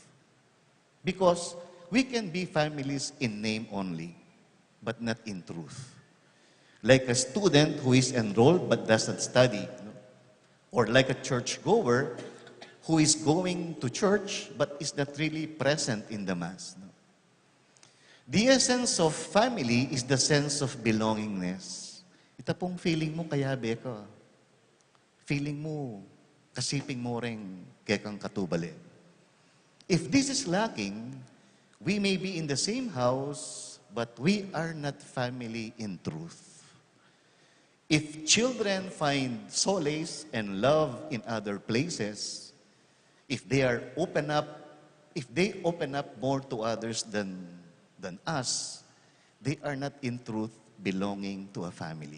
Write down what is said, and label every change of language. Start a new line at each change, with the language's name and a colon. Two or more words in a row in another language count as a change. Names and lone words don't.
English: Because we can be families in name only, but not in truth. Like a student who is enrolled but does not study, no? Or like a churchgoer who is going to church but is not really present in the Mass. No? The essence of family is the sense of belongingness.
Pampanga: Ito pong feeling mo kaya beka. Feeling mo, kasiping mo rin kekang katubali.
English: If this is lacking, we may be in the same house, but we are not family in truth. If children find solace and love in other places, if they open up more to others than us, they are not in truth belonging to a family.